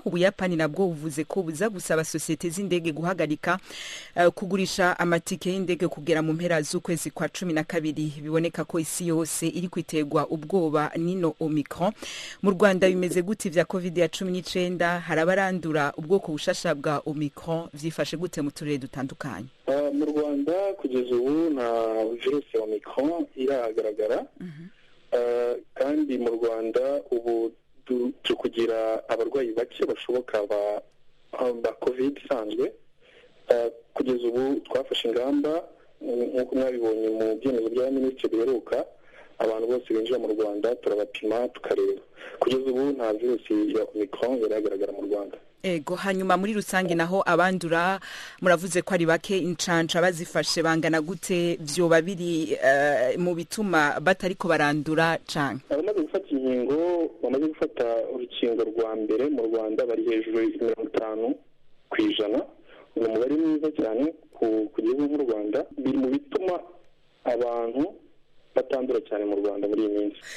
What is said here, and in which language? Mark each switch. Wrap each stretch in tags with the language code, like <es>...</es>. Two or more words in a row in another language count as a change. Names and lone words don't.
<rw>Ubuyapani nabwo buvuze ko buza gusaba societe z'indege guhagarika kugurisha amatike y'indege kugera mu mpera z'ukwezi kwa 12. Biboneka ko isi yose iri kwitegwa ubwoba nino Omicron.</rw> <rn>Mu Rwanda bimeze gute vya COVID-19 harabarandura ubwoko bushasha bwa Omicron vyifashe gute mu turere dutandukanye?</rn> <rw>Mu Rwanda kugeza ubu nta virusi ya Omicron iragaragara. Kandi mu Rwanda ubu tukugira abarwayi bake bashoboka ba COVID isanzwe. Kugeza ubu twafashe ingamba nk'uko mwabibonye mu byemezo bya minisitiri biheruka, abantu bose binjira mu Rwanda turabapima tukareba. Kugeza ubu nta virusi ya Omicron iragaragara mu Rwanda.</rw> <rn>Ego hanyuma muri rusange naho abandura muravuze ko ari bake, incanca bazifashe bangana gute? Vyoba biri mu bituma batariko barandura canke</rn> <rw>abamaze gufata inkingo, bamaze gufata urukingo rwa mbere mu Rwanda bari hejuru ya 50%, ni umubare mwiza cyane ku gihugu nk'u Rwanda, biri mu bituma abantu batandura cyane mu Rwanda muri iyi minsi.</rw>